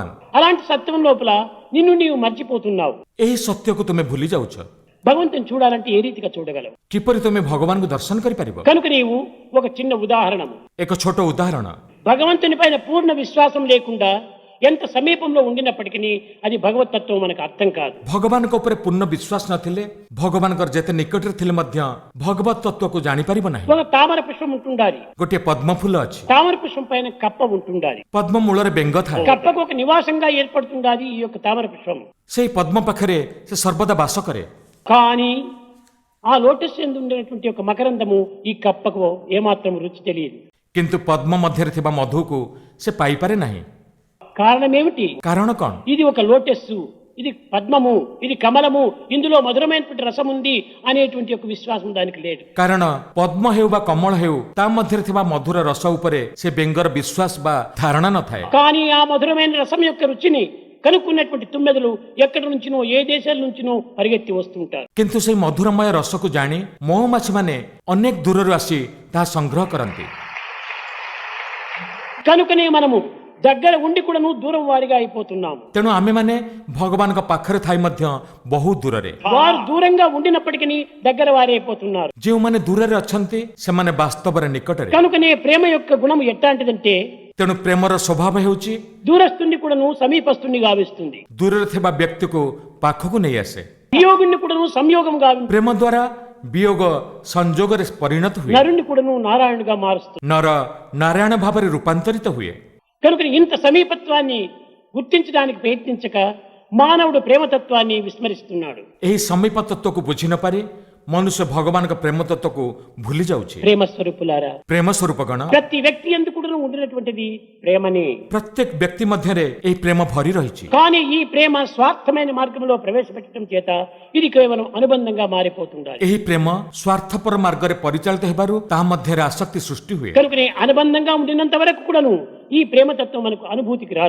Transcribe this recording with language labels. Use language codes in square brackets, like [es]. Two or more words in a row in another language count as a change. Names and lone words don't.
[te] అలాంటి సత్యం లోపల నిన్ను నీవు మర్చిపోతున్నావు. [or] ଏହି సତ୍ୟକୁ ତୁମେ ଭୁଲି ଯାଉଛ. [te] భగవంతుని చూడాలంటే ఏ రీతిగా చూడగలవు? [or] କିପରି ତୁମେ ଭଗବାନଙ୍କୁ ଦର୍ଶନ କରିପାରିବ? [te] కనుక నీవు ఒక చిన్న ఉదాహరణ. [or] ଏକ ଛୋଟ ଉଦାହରଣ. [te] భగవంతుని పైన పూర్ణ విశ్వాసం లేకుండా ఎంత సమీపంలో ఉండినప్పటికీ అది భగవతత్వం మనకు అర్థం కాదు. [or] ଭଗବାନଙ୍କ ଉପରେ ପୂର୍ଣ୍ଣ ବିଶ୍ୱାସ ନଥିଲେ, ଭଗବାନଙ୍କର ଯେତେ ନିକଟରେ ଥିଲେ ମଧ୍ୟ ଭଗବତ ତତ୍ତ୍ୱକୁ ଜାଣିପାରିବ ନାହିଁ. [te] ఒక తామర పుష్పం ఉంటుండాలి. [or] ଗୋଟିଏ ପଦ୍ମ ଫୁଲ ଅଛି. [te] తామర పుష్పం పైన కప్ప ఉంటుండాలి. [or] ପଦ୍ମ ମୂଳରେ ବେଙ୍ଗ ଥାଏ. [te] కప్పకు ఒక నివాసంగా ఏర్పడుతుండాలి ఈ యొక్క తామర పుష్పం. [or] ସେହି ପଦ୍ମ ପାଖରେ ସେ ସର୍ବଦା ବାସ କରେ. [te] కానీ ఆ లోటస్ యందు ఉండేటువంటి ఒక మకరందము ఈ కప్పకు ఏమాత్రం రుచి తెలియదు. [or] କିନ୍ତୁ ପଦ୍ମ ମଧ୍ୟରେ ଥିବା ମଧୁକୁ ସେ ପାଇପାରେ ନାହିଁ। [te] కారణం ఏమిటి? [or] କାରଣ କ'ଣ? [te] ఇది ఒక లోటస్సు, ఇది పద్మము, ఇది కమలము, ఇందులో మధురమైనటువంటి రసం ఉంది అనేటువంటి ఒక విశ్వాసం దానికి లేదు. [or] କାରଣ ପଦ୍ମ ହେଉ ବା କମଳ ହେଉ ତା ମଧ୍ୟରେ ଥିବା ମଧୁର ରସ ଉପରେ ସେ ବେଙ୍ଗର ବିଶ୍ୱାସ ବା ଧାରଣା ନଥାଏ। [te] కానీ ఆ మధురమైన రసం యొక్క రుచిని కనుక్కున్నటువంటి తుమ్మెదలు ఎక్కడి నుంచినో ఏ దేశాల నుంచినో పరిగెత్తి వస్తుంటారు. [or] କିନ୍ତୁ ସେହି ମଧୁରମୟ ରସକୁ ଜାଣି ମହୁମାଛିମାନେ ଅନେକ ଦୂରରୁ ଆସି ତାହା ସଂଗ୍ରହ କରନ୍ତି। [te] కనుకనే మనము దగ్గర ఉండి కూడాను దూరం వారిగా అయిపోతున్నాము. [or] ତେଣୁ ଆମେମାନେ ଭଗବାନଙ୍କ ପାଖରେ ଥାଇ ମଧ୍ୟ ବହୁ ଦୂରରେ। [te] వారు దూరంగా ఉండినప్పటికీ దగ్గర వారే అయిపోతున్నారు. [or] ଯେଉଁମାନେ ଦୂରରେ ଅଛନ୍ତି ସେମାନେ ବାସ୍ତବରେ ନିକଟରେ। [te] కనుకనే ప్రేమ యొక్క గుణం ఎట్లాంటిదంటే [or] ତେଣୁ ପ୍ରେମର ସ୍ୱଭାବ ହେଉଛି [te] దూరస్తుని కూడాను సమీపస్తుని గావిస్తుంది, [or] ଦୂରରେ ଥିବା ବ୍ୟକ୍ତିକୁ ପାଖକୁ ନେଇ ଆସେ। [te] వియోగుని కూడాను సంయోగం గావిస్తుంది, [or] ପ୍ରେମ ଦ୍ୱାରା ବିୟୋଗ ସଂଯୋଗରେ ପରିଣତ ହୁଏ, [te] నరుణ్ణి కూడాను నారాయణుగా మారుస్తుంది. [or] ନର ନାରାୟଣ ଭାବରେ ରୂପାନ୍ତରିତ ହୁଏ। [te] కనుక ఇంత సమీపత్వాన్ని గుర్తించడానికి ప్రయత్నించక మానవుడు ప్రేమతత్వాన్ని విస్మరిస్తున్నాడు. [or] ଏହି ସମୀପ ତତ୍ତ୍ୱକୁ ବୁଝି ନ ପାରି ମନୁଷ୍ୟ ଭଗବାନଙ୍କ ପ୍ରେମ ତତ୍ତ୍ୱକୁ ଭୁଲି ଯାଉଛି। [te] ప్రేమ స్వరూపులారా, [or] ପ୍ରେମ ସ୍ୱରୂପ ଗଣ [te] ప్రతి వ్యక్తి ఎందుకు కూడా ఉండినటువంటిది ప్రేమనే. [or] ପ୍ରତ୍ୟେକ ବ୍ୟକ୍ତି ମଧ୍ୟରେ ଏହି ପ୍ରେମ ଭରି ରହିଛି। [te] కానీ ఈ ప్రేమ స్వార్థమైన మార్గంలో ప్రవేశపెట్టడం చేత ఇది కేవలం అనుబంధంగా మారిపోతుండాలి. [or] ଏହି ପ୍ରେମ ସ୍ୱାର୍ଥପର ମାର୍ଗରେ ପରିଚାଳିତ ହେବାରୁ ତାହା ମଧ୍ୟରେ ଆସକ୍ତି ସୃଷ୍ଟି ହୁଏ। [te] కనుకనే అనుబంధంగా ఉండినంత వరకు కూడాను ఈ ప్రేమతత్వం మనకు అనుభూతికి రాదు.